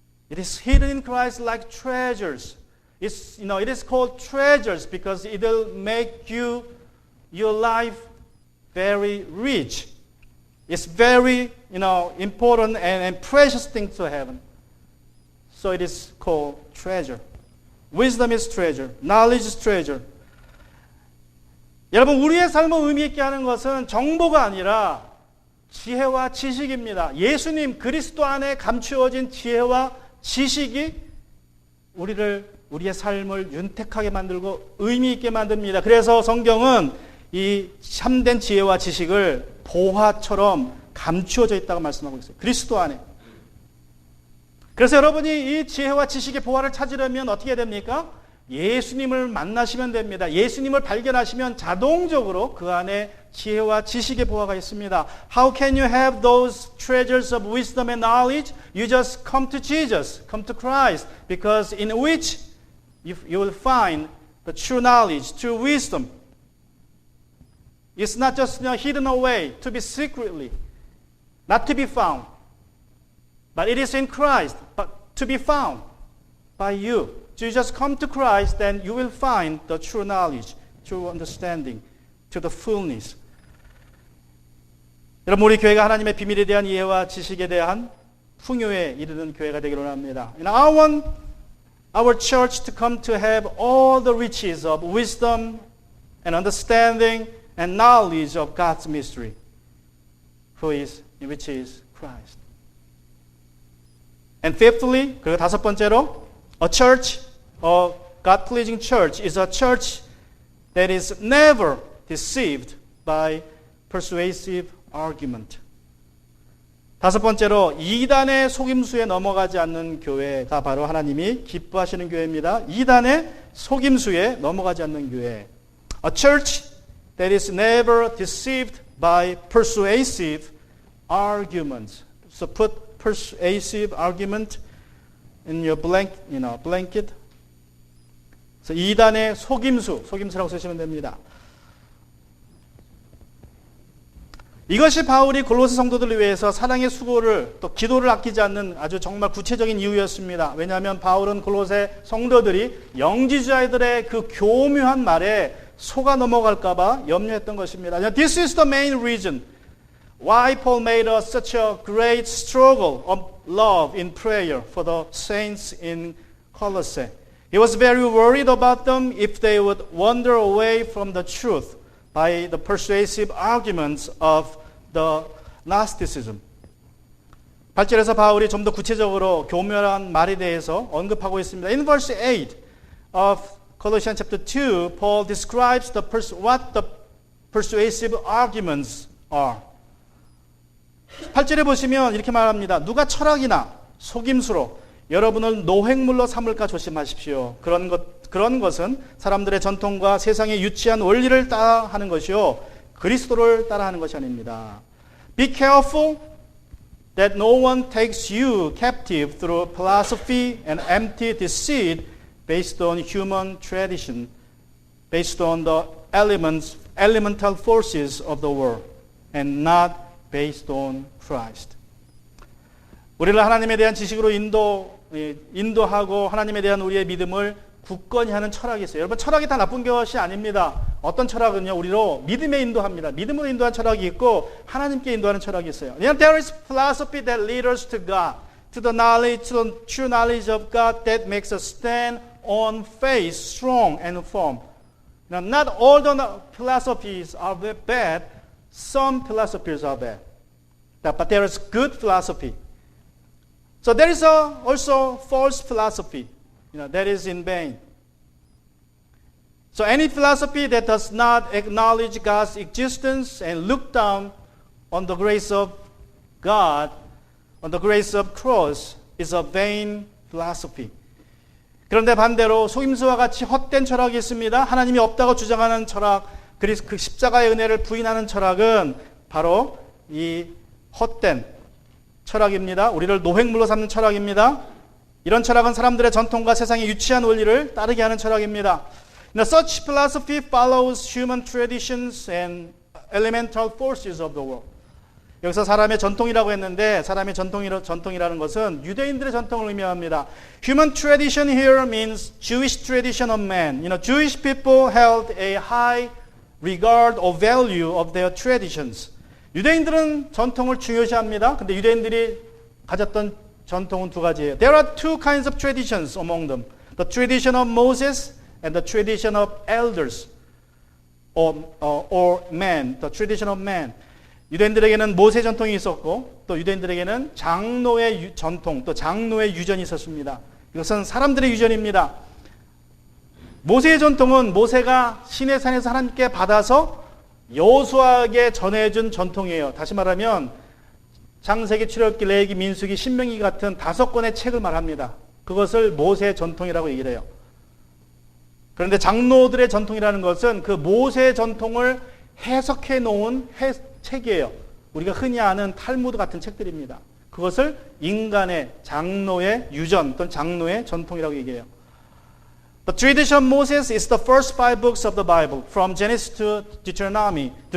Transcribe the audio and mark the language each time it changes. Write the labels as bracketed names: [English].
[English] It is hidden in Christ like treasures. It is called treasures because it will make your life very rich. It's very, important and precious thing to heaven. So it is called treasure. Wisdom is treasure. Knowledge is treasure. [Korean] 여러분, 우리의 삶을 의미 있게 하는 것은 정보가 아니라 지혜와 지식입니다. 예수님 그리스도 안에 감추어진 지혜와 지식이 우리의 삶을 윤택하게 만들고 의미 있게 만듭니다. 그래서 성경은 이 참된 지혜와 지식을 보화처럼 감추어져 있다고 말씀하고 있어요. 그리스도 안에. 그래서 여러분이 이 지혜와 지식의 보화를 찾으려면 어떻게 됩니까? 예수님을 만나시면 됩니다. 예수님을 발견하시면 자동적으로 그 안에 지혜와 지식의 보화가 있습니다. [English] How can you have those treasures of wisdom and knowledge? You just come to Jesus, come to Christ, because in which you will find the true knowledge, true wisdom. It's not just hidden away to be secretly, not to be found, but it is in Christ, but to be found by you. So you just come to Christ, then you will find the true knowledge, true understanding, to the fullness. [Korean] 여러분, 우리 교회가 하나님의 비밀에 대한 이해와 지식에 대한 풍요에 이르는 교회가 되기를 원합니다. [English] And I want our church to come to have all the riches of wisdom and understanding and knowledge of God's mystery, which is Christ. And fifthly, [Korean] 그리고 다섯 번째로, [English] a church, a God-pleasing church, is a church that is never deceived by persuasive argument. [Korean] 다섯 번째로, 이단의 속임수에 넘어가지 않는 교회가 바로 하나님이 기뻐하시는 교회입니다. 이단의 속임수에 넘어가지 않는 교회. [English] A church that is never deceived by persuasive arguments. So put persuasive argument in your blanket. [Korean] 그래서 이단의 속임수라고 쓰시면 됩니다. 이것이 바울이 골로새 성도들을 위해서 사랑의 수고를 또 기도를 아끼지 않는 아주 정말 구체적인 이유였습니다. 왜냐하면 바울은 골로새 성도들이 영지주의자들의 그 교묘한 말에 속아 넘어갈까 봐 염려했던 것입니다. [English] This is the main reason why Paul made such a great struggle of love in prayer for the saints in Colossae. He was very worried about them if they would wander away from the truth by the persuasive arguments of the Gnosticism. [Korean] 8절에서 바울이 좀 더 구체적으로 교묘한 말에 대해서 언급하고 있습니다. [English] In verse 8 of Colossians chapter 2, Paul describes what the persuasive arguments are. [Korean] 8절에 보시면 이렇게 말합니다. 누가 철학이나 속임수로 여러분을 노획물로 삼을까 조심하십시오. 그런 것은 사람들의 전통과 세상의 유치한 원리를 따라하는 것이요, 그리스도를 따라하는 것이 아닙니다. [English] Be careful that no one takes you captive through philosophy and empty deceit based on human tradition, based on the elemental forces of the world, and not based on Christ. [Korean] 우리를 하나님에 대한 지식으로 인도하고 하나님에 대한 우리의 믿음을 굳건히 하는 철학이 있어요. 여러분, 철학이 다 나쁜 것이 아닙니다. 어떤 철학은요, 우리로 믿음에 인도합니다. 믿음으로 인도하는 철학이 있고 하나님께 인도하는 철학이 있어요. [English] There is philosophy that leads us to God, to the knowledge, to the true knowledge of God that makes us stand on faith, strong and firm. Now, not all the philosophies are bad. Some philosophies are bad, but there is good philosophy. So there is also false philosophy, that is in vain. So any philosophy that does not acknowledge God's existence and look down on the grace of God, on the grace of cross, is a vain philosophy. [Korean] 그런데 반대로 속임수와 같이 헛된 철학이 있습니다. 하나님이 없다고 주장하는 철학, 그리고 그 십자가의 은혜를 부인하는 철학은 바로 이 헛된 철학입니다. 우리를 노획물로 삼는 철학입니다. 이런 철학은 사람들의 전통과 세상의 유치한 원리를 따르게 하는 철학입니다. [English] Now, such philosophy follows human traditions and elemental forces of the world. [Korean] 여기서 사람의 전통이라고 했는데 사람의 전통이라는 것은 유대인들의 전통을 의미합니다. [English] Human tradition here means Jewish tradition of man. Jewish people held a high regard or value of their traditions. [Korean] 유대인들은 전통을 중요시합니다. 근데 유대인들이 가졌던 전통은 두 가지예요. [English] There are two kinds of traditions among them. The tradition of Moses and the tradition of elders or man. The tradition of man. [Korean] 유대인들에게는 모세 전통이 있었고 또 유대인들에게는 장로의 전통, 또 장로의 유전이 있었습니다. 이것은 사람들의 유전입니다. 모세의 전통은 모세가 시내산에서 하나님께 받아서 여호수아에게 전해준 전통이에요. 다시 말하면 창세기, 출애굽기, 레위기, 민수기, 신명기 같은 5권의 책을 말합니다. 그것을 모세의 전통이라고 얘기를 해요. 그런데 장로들의 전통이라는 것은 그 모세의 전통을 해석해 놓은 책이에요. 우리가 흔히 아는 탈무드 같은 책들입니다. 그것을 인간의 장로의 유전 또는 장로의 전통이라고 얘기해요. [English] The tradition of Moses is the first 5 books of the Bible, from Genesis to Deuteronomy.